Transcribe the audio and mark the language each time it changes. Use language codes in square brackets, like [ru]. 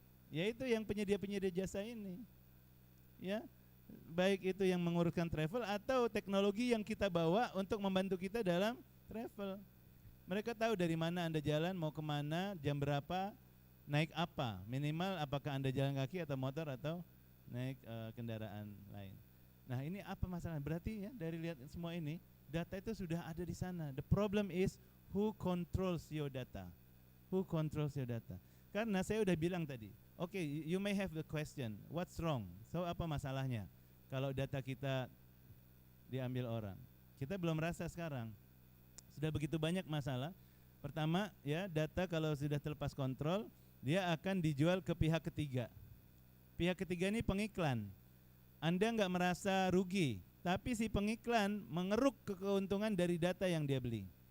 [id] Yaitu yang penyedia-penyedia jasa ini. Ya, baik itu yang menguruskan travel atau teknologi yang kita bawa untuk membantu kita dalam travel. Mereka tahu dari mana Anda jalan, mau kemana, jam berapa, naik apa, minimal apakah Anda jalan kaki atau motor atau naik kendaraan lain. Nah ini apa masalah? Berarti ya dari lihat semua ini, data itu sudah ada di sana. [en] The problem is who controls your data. Who controls your data? [id] Karena saya udah bilang tadi, [en] okay, you may have the question, what's wrong? [id] So apa masalahnya kalau data kita diambil orang? Kita belum rasa sekarang. Sudah begitu banyak masalah. Pertama ya, data kalau sudah terlepas kontrol, dia akan dijual ke pihak ketiga. Pihak ketiga ini pengiklan. Anda nggak merasa rugi, tapi si pengiklan mengeruk keuntungan dari data yang dia beli.